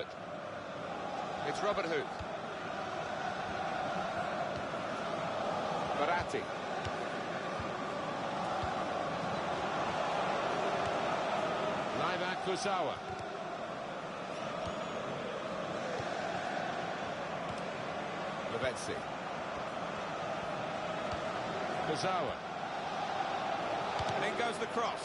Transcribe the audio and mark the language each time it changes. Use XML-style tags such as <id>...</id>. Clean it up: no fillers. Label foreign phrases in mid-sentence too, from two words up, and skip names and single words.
<en>It's Robert Huth. Verratti. Laiva Kurzawa. Lavezzi. Kurzawa. And in goes the cross.</en>